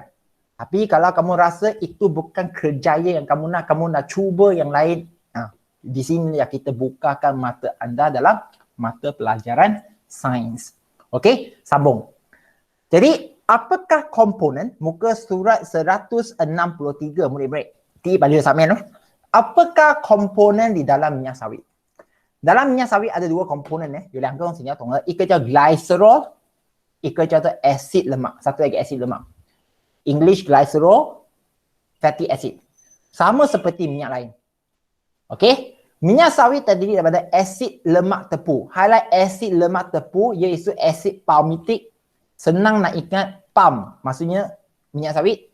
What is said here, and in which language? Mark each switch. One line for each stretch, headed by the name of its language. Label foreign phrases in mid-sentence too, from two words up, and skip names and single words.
Malay: Tapi kalau kamu rasa itu bukan kerjaya yang kamu nak cuba yang lain, di sini ya kita bukakan mata anda dalam mata pelajaran sains. Okey, sambung. Jadi, apakah komponen muka surat 163 murid-murid? Ti balik samen tu. Apakah komponen di dalam minyak sawit? Dalam minyak sawit ada dua komponen
Chinese: 有两个东西你要懂的，一个叫
Malay: glycerol，
Chinese: 一个叫做
Malay: acid lemak， satu lagi acid lemak.
English: English glycerol, fatty acid.
Malay: Sama seperti minyak lain. Okey? Minyak sawit terdiri daripada asid lemak tepu. Highlight asid lemak tepu iaitu asid palmitik. Senang nak ingat palm, maksudnya minyak sawit.